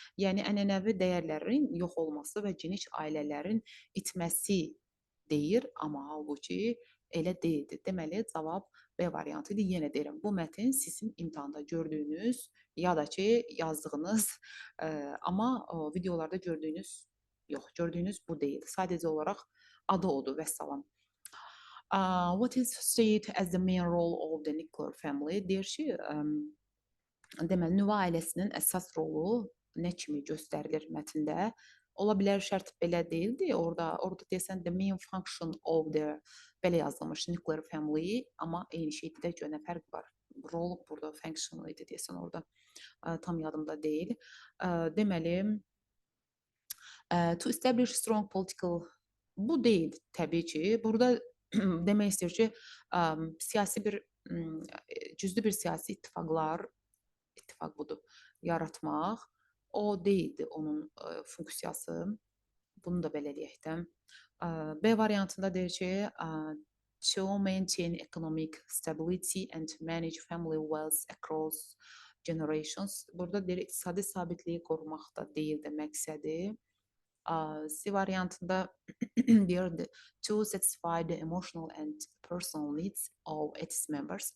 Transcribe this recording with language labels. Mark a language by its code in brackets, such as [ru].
[az] Yəni ənənəvi dəyərlərin yox olması və geniş ailələrin itməsi deyir, amma halbuki elə deyildi. Deməli, cavab B variantı idi. Yenə deyirəm, bu mətn sizin imtahanda gördüyünüz ya da ki, yazdığınız, amma videolarda gördüyünüz yox, gördüyünüz bu deyil. Sadəcə olaraq adı odur, vəssalam. [en] What is stated as the main role of the nuclear family? [az] Deyir ki, deməli, nüvə ailəsinin əsas rolu nə kimi göstərilir mətndə? Ola bilər şərt belə deyildi. Orada deyəsən [en] the main function of the [az] belə yazılmış nuclear family, amma eyni şeydə də görə fərq var. Rol burada functional idi deyəsən orada. Tam yadımda deyil. Deməli, [en] to establish strong political [az] bu deyil təbii ki. Burada demək istəyir ki, siyasi bir cüzdü bir siyasi ittifaq budur, yaratmaq o deyildi onun funksiyası. Bunu da belə deyək də. B variantında deyir ki, [en] to maintain economic stability and manage family wealth across generations. [az] Burada deyir iqtisadi sabitliyi qorumaq da deyildi məqsədi. C variantında deyir [en] to satisfy the emotional and personal needs of its members.